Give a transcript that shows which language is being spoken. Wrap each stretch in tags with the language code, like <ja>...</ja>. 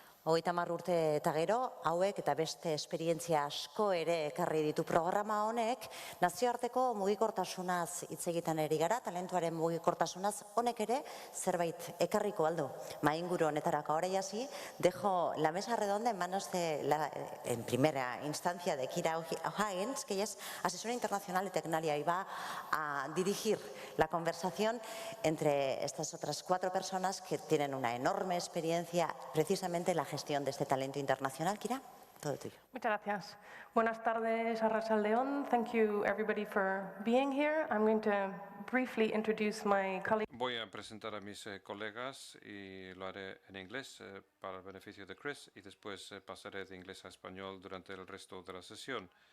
<eu>30 urte eta gero, hauek eta beste esperientzia asko ere ekarri ditu programa honek, nazioarteko mugikortasunaz hitz egiten ari gara, talentuaren mugikortasunaz, honek ere zerbait ekarriko aldu. Mainguru honetarako</eu> <es>ahora ya sí, dejo la mesa redonda en manos de en primera instancia de Kira O'Higgins, que ella es asesora internacional de Tecnalia y va a dirigir la conversación entre estas otras 4 personas que tienen una enorme experiencia precisamente en la gestión de este talento internacional. Kira, todo tuyo. Muchas gracias. Buenas tardes, Arrachaldeón.</es> <en>Thank you everybody for being here. I'm going to briefly introduce my colleagues.</en> <es>Voy a presentar a mis colegas y lo haré en inglés para el beneficio de Chris, y después pasaré de inglés a español durante el resto de la sesión.</es>